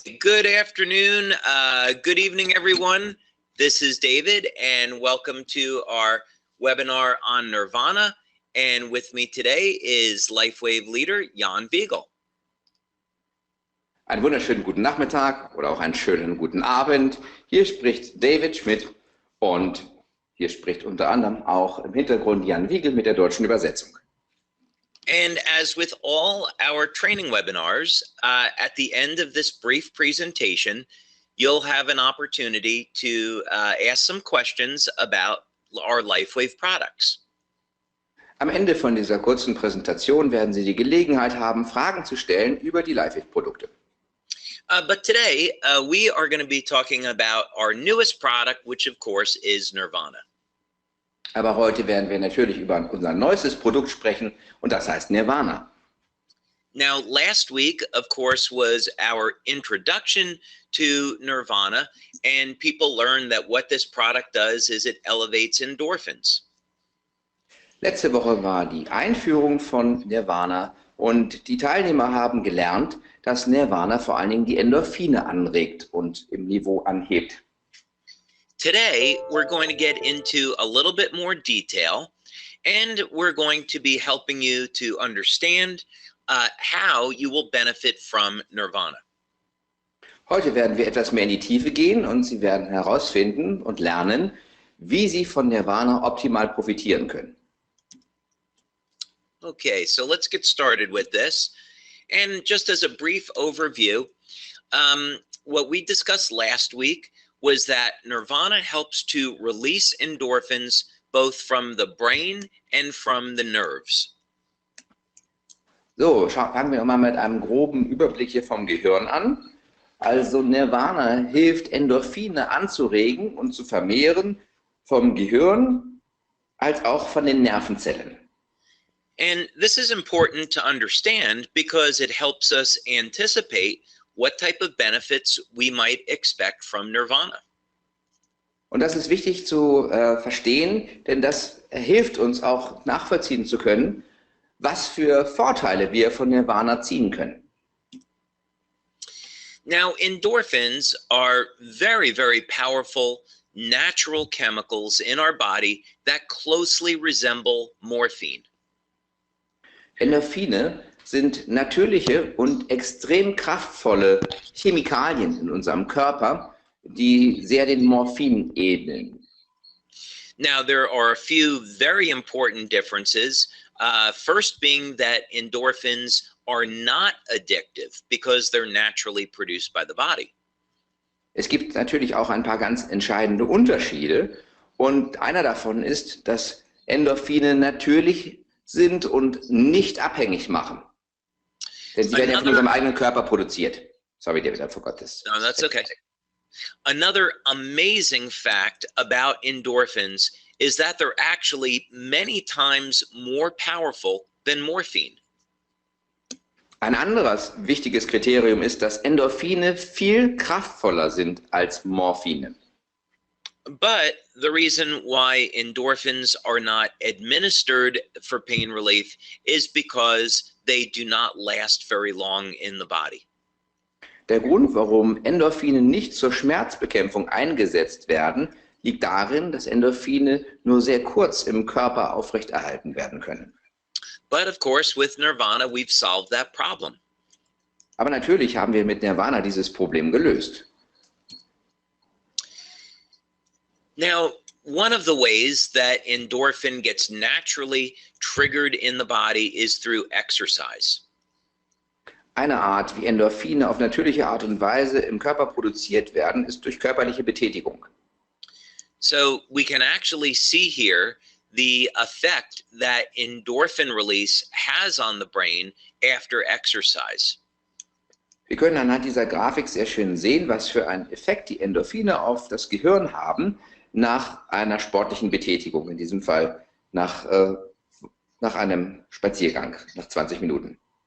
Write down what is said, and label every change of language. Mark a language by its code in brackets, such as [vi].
[en] Good afternoon, good evening, everyone. This is David, and welcome to our webinar on Nirvana. And with me today is LifeWave leader Jan Wiegel. [de] Einen wunderschönen guten Nachmittag oder auch einen schönen guten Abend. Hier spricht David Schmidt und hier spricht unter anderem auch im Hintergrund Jan Wiegel mit der deutschen Übersetzung. [en] And as with all our training webinars, at the end of this brief presentation, you'll have an opportunity to ask some questions about our LifeWave products. [de] Am Ende von dieser kurzen Präsentation werden Sie die Gelegenheit haben, Fragen zu stellen über die LifeWave-Produkte. [en] But today, we are going to be talking about our newest product, which of course is NIRVANA. [de] Aber heute werden wir natürlich über unser neuestes Produkt sprechen und das heißt NIRVANA. [en] Now, last week, of course, was our introduction to NIRVANA, and people learned that what this product does is it elevates endorphins. [de] Letzte Woche war die Einführung von NIRVANA und die Teilnehmer haben gelernt, dass NIRVANA vor allen Dingen die Endorphine anregt und im Niveau anhebt. [en] Today, we're going to get into a little bit more detail, and we're going to be helping you to understand how you will benefit from NIRVANA. [de] Heute werden wir etwas mehr in die Tiefe gehen und Sie werden herausfinden und lernen, wie Sie von NIRVANA optimal profitieren können. [en] Okay, so let's get started with this. And just as a brief overview, what we discussed last week was that NIRVANA helps to release endorphins both from the brain and from the nerves. [de] So, fangen wir mal mit einem groben Überblick hier vom Gehirn an. Also NIRVANA hilft, Endorphine anzuregen und zu vermehren vom Gehirn als auch von den Nervenzellen. [en] And this is important to understand because it helps us anticipate what type of benefits we might expect from NIRVANA. [de] Und das ist wichtig zu verstehen, denn das hilft uns auch nachvollziehen zu können, was für Vorteile wir von NIRVANA ziehen können. [en] Now, endorphins are very, very powerful natural chemicals in our body that closely resemble morphine. [de] Endorphine sind natürliche und extrem kraftvolle Chemikalien in unserem Körper, die sehr den Morphin ähneln. [en] Now, there are a few very important differences. First being that endorphins are not addictive because they're naturally produced by the body. [de] Es gibt natürlich auch ein paar ganz entscheidende Unterschiede und einer davon ist, dass Endorphine natürlich sind und nicht abhängig machen. Denn sie werden ja von unserem eigenen Körper produziert. [en] Sorry, David, I forgot this. No, that's okay. Another amazing fact about endorphins is that they're actually many times more powerful than morphine. [de] Ein anderes wichtiges Kriterium ist, dass Endorphine viel kraftvoller sind als Morphine. [en] But the reason why endorphins are not administered for pain relief is because they do not last very long in the body. [de] Der Grund, warum Endorphine nicht zur Schmerzbekämpfung eingesetzt werden, liegt darin, dass Endorphine nur sehr kurz im Körper aufrechterhalten werden können. [en] But of course, with NIRVANA, we've solved that problem. [de] Aber natürlich haben wir mit NIRVANA dieses Problem gelöst. [en] Now, one of the ways that endorphin gets naturally triggered in the body is through exercise. [de] Eine Art, wie Endorphine auf natürliche Art und Weise im Körper produziert werden, ist durch körperliche Betätigung. [en] So we can actually see here the effect that endorphin release has on the brain after exercise. [de] Wir können anhand dieser Grafik sehr schön sehen, was für einen Effekt die Endorphine auf das Gehirn haben nach einer sportlichen Betätigung, in diesem Fall nach einem Spaziergang, nach 20 Minuten.